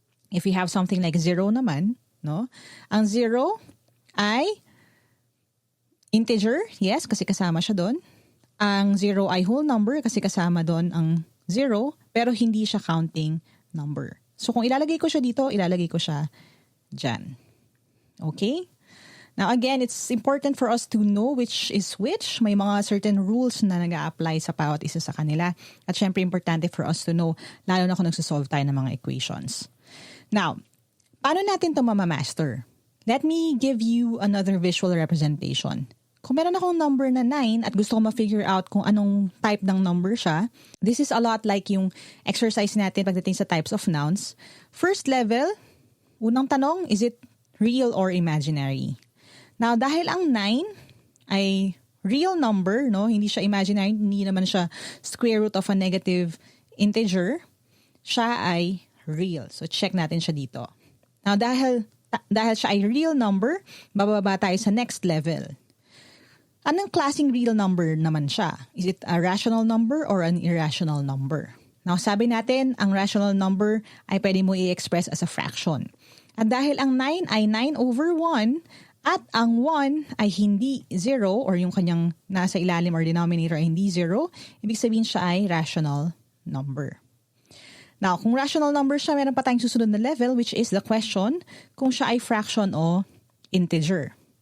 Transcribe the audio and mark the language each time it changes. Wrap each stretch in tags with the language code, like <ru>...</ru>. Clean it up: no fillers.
<en>If you have something like 0 naman, no?</en> <tl>Ang 0 ay integer, yes, kasi kasama siya doon. Ang 0 ay whole number kasi kasama doon ang 0, pero hindi siya counting number. So, kung ilalagay ko siya dito, ilalagay ko siya dyan. Okay?</tl> <en>Now, again, it's important for us to know which is which.</en> <tl>May mga certain rules na nag-a-apply sa bawat isa sa kanila. At syempre, importante for us to know, lalo na kung nagsosolve tayo ng mga equations. Now, paano natin ito mamamaster?</tl> <en>Let me give you another visual representation.</en> <tl>Kung meron akong number na 9 at gusto ko ma-figure out kung anong type ng number siya,</tl> <en>this is a lot like</en> <tl>yung exercise natin pagdating sa types of nouns.</tl> <en>First level,</en> <tl>unang tanong,</tl> <en>is it real or imaginary? Now, dahil ang 9 ay</en> <tl>real number, no? Hindi siya imaginary, hindi naman siya square root of a negative integer. Siya ay real. So check natin siya dito. Now dahil siya ay real number, bababa tayo sa next level. Anong klaseng real number naman siya?</tl> <en>Is it a rational number or an irrational number?</en> <tl>Now, sabi natin, ang rational number ay pwede mo i-express as a fraction. At dahil ang 9 ay 9 over 1 at ang 1 ay hindi 0 or yung kanyang nasa ilalim or denominator ay hindi 0, ibig sabihin siya ay rational number. Now, kung rational number siya, meron pa tayong susunod na level</tl> <en>which is the question</en> <tl>kung siya ay fraction o integer.</tl>